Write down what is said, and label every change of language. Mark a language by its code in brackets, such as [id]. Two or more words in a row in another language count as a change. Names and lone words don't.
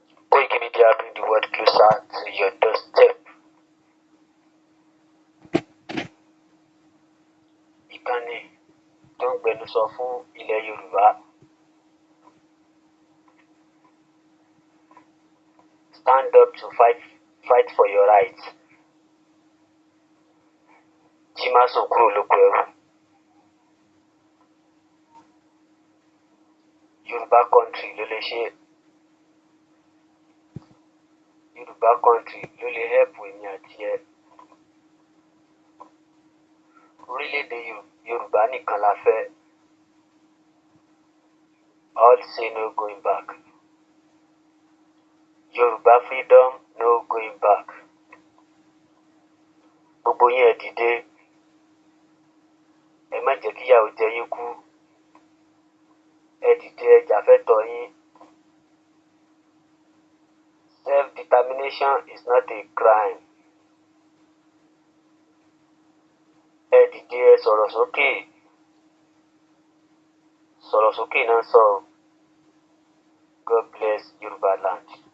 [en] Koiki Media bring the world closer to your doorstep. [yo] Ìkànnì tó ń gbẹnusọ fún ilẹ̀ Yorùbá. [en] Stand up to fight, fight for your rights. [yo] Jí má sùn kúrò lóko ẹrú. Yorùbá country ló lè ṣe. Yorùbá country ló lè help èmi àti ẹ. Orílẹ̀-èdè Yo-, Yorùbá nìkan la fẹ́. [en] All say no going back. Yorùbá freedom, no going back. [yo] Gbogbo yín ẹ dìde. Ẹ má jẹ́ kí ìyà ó jẹ yín kú. Ẹ dìde, ẹ jà fẹ́tọ̀ọ́ yín. [en] Self-determination is not a crime. [yo] Ẹ dìde, ẹ sọ̀rọ̀ sókè. Sọ̀rọ̀ sókè náà sọ. [en] God bless Yorùbá land.